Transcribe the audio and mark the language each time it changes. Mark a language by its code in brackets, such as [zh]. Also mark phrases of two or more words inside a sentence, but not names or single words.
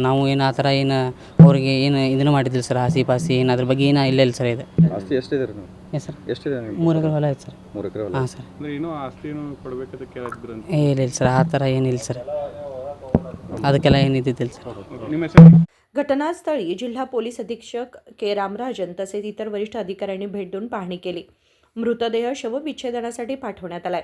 [kn] ನಾವು ಏನು ಆ ಥರ ಏನು ಅವ್ರಿಗೆ ಏನು ಇದನ್ನು ಮಾಡಿದ್ದಿಲ್ಲ ಸರ್, ಆಸಿ ಪಾಸಿ ಏನು ಅದ್ರ ಬಗ್ಗೆ ಏನೂ ಇಲ್ಲ ಸರ್. ಇದು ಆಸ್ತಿ ಎಷ್ಟಿದೆ ನೀವು? ಏನು ಸರ್? ಎಷ್ಟಿದೆ? 3 ಎಕರೆ ಹೊಲ ಆಯ್ತು ಸರ್. 3 ಎಕರೆ ಹೊಲ? ಹಾಂ ಸರ್. ಅಂದರೆ ಇನ್ನೂ ಆಸ್ತಿ ಏನು ಕೊಡಬೇಕಂತ ಕೇಳಿದ್ರು ಅಂತ? ಇಲ್ಲ ಸರ್, ಆ ಥರ ಏನಿಲ್ಲ ಸರ್. ಅದಕ್ಕೆಲ್ಲ ಏನಿದ್ದಿದ್ದಿಲ್ಲ ಸರ್. ನಿಮ್ಮ ಹೆಸರು? [mr] घटनास्थळी जिल्हा पोलीस अधीक्षक के रामराजन तसेच इतर वरिष्ठ अधिकाऱ्यांनी भेट देऊन पाहणी केली. मृतदेह शवविच्छेदनासाठी पाठवण्यात आलाय.